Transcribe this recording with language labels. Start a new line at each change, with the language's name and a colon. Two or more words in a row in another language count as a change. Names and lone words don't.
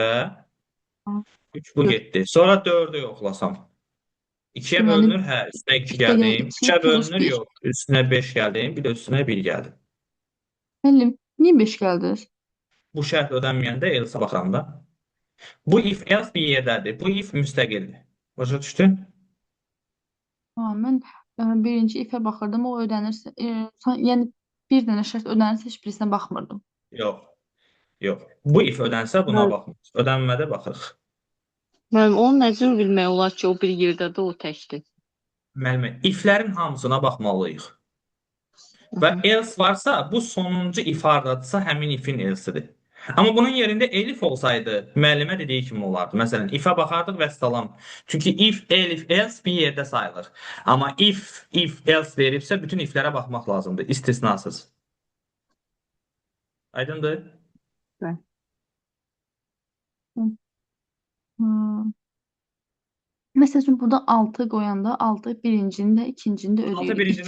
Azerbaijani: 3 bu Dörd. getdi. Sonra 4-ü yoxlasam. 2-yə Deməli, bölünür, hə. Üstünə 2 2 də gəlir, gəldim. 2 3-ə plus bölünür, 1. yox. Üstünə 5 gəldim. Bir də üstünə 1 gəldi. Müəllim, niyə 5 gəldiniz? Bu şərt ödənməyəndə else baxıram da. Bu
English: if else
Azerbaijani: bir yerdədir. Bu if müstəqildir. Başa düşdün? Ha, mən birinci ifə baxırdım, o ödənirsə, yəni bir dənə şərt ödənirsə heç birisinə baxmırdım. Yox. Yox. Bu if ödənsə buna baxmırıq. Ödənmədə baxırıq. Müəllim, onu necə bilmək olar ki, o bir yerdədir, o təkdir? Müəllimə, iflərin hamısına baxmalıyıq. Və else varsa, bu sonuncu if hardadırsa, həmin ifin else'dir. Amma bunun yerində elif olsaydı, müəllimə dediyi kimi olardı. Məsələn, ifə baxardıq və salam. Çünki
English: if, elif, else
Azerbaijani: bir yerdə sayılır. Amma
English: if, else
Azerbaijani: veribsə, bütün iflərə baxmaq lazımdır, istisnasız. Aydındır? Məsəl üçün, burada 6 qoyanda 6 birincini də, ikincini də 6 ödəyirik. birincini